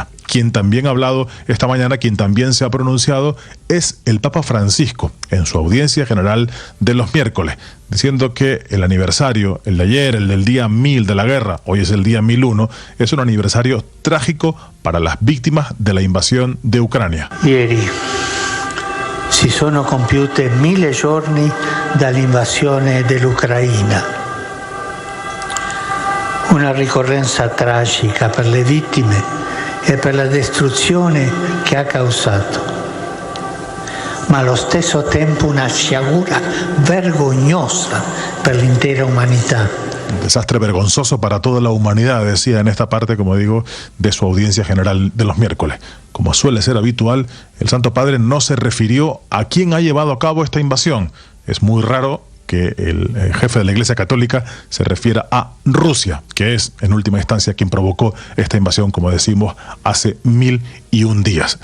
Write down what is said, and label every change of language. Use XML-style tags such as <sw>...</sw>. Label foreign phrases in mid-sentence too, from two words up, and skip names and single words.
<es>Quien también ha hablado esta mañana, quien también se ha pronunciado, es el Papa Francisco en su audiencia general de los miércoles, diciendo que el aniversario, el de ayer, el del día 1000 de la guerra, hoy es el día 1001, es un aniversario trágico para las víctimas de la invasión de Ucrania.</es> <it>Ieri si sono compiute 1000 giorni dall'invasione dell'Ucraina. Una ricorrenza tragica per le vittime e per la distruzione che ha causato, ma allo stesso tempo una sciagura vergognosa per l'intera umanità.</it> <es>Un desastre vergonzoso para toda la humanidad, decía en esta parte, como digo, de su audiencia general de los miércoles. Como suele ser habitual, el Santo Padre no se refirió a quién ha llevado a cabo esta invasión. Es muy raro que el jefe de la Iglesia Católica se refiera a Rusia, que es en última instancia quien provocó esta invasión, como decimos, hace 1001 días.</es>